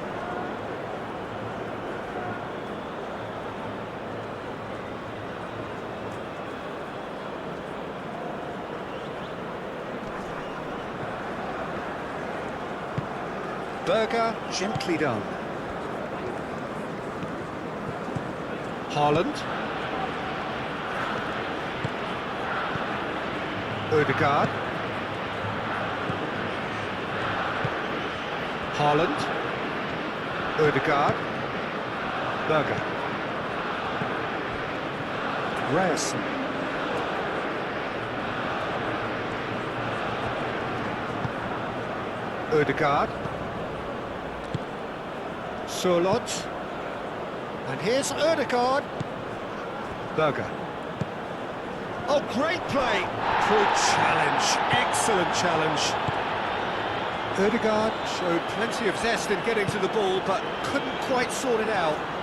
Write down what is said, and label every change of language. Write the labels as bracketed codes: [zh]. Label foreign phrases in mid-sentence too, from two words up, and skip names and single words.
[en] Berger, gently done. Haaland. Ødegaard. Haaland. Ødegaard. Berger. Ryerson. Ødegaard. Solot. And here's Ødegaard. Berger. Oh, great play! Good challenge, excellent challenge. Ødegaard showed plenty of zest in getting to the ball, but couldn't quite sort it out.